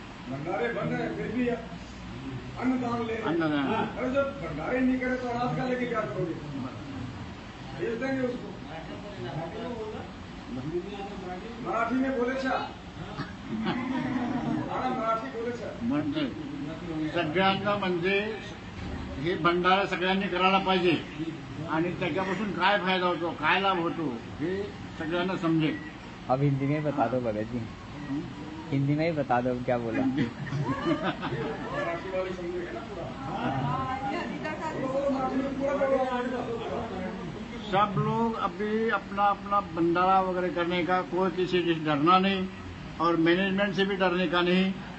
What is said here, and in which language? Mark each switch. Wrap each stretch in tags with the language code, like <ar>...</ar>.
<hi>भंडारे बन रहे फिर भी अन्नदान ले रहे। अन्नदान। अरे जब भंडारे नहीं करे तो अनाज का लेके क्या करोगे? भेज देंगे उसको। मराठी में बोले मराठी बोले</hi> <mr>म्हणजे सगळ्यांना म्हणजे हे भंडारा सगळ्यांनी करायला पाहिजे आणि त्याच्यापासून काय फायदा होतो, काय लाभ होतो हे सगळ्यांना समजेल।</mr> <hi>अब हिंदी में बता दो भगत जी, हिंदी में ही बता दो क्या बोला। मराठी वाले समझेगा ना पूरा। सब लोग अभी अपना अपना भंडारा वगैरह करने का, कोई किसी से डरना नहीं और मैनेजमेंट से भी डरने का नहीं।</hi>